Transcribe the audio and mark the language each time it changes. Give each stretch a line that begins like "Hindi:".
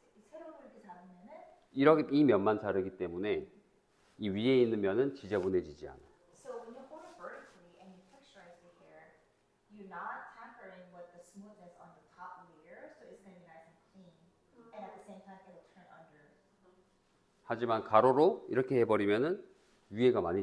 Korean: 세로로 이렇게 잡으면은 이렇게 이 면만 자르기 때문에 이 위에 있는 면은 지저분해지지 않아요.
English: so when you hold it vertically and you texturize the hair, you're not tampering with the smoothness on the top layer, so it's gonna be nice and clean. And at the same time, it'll turn under.
Korean: 하지만 가로로 이렇게 해버리면은 위에가 많이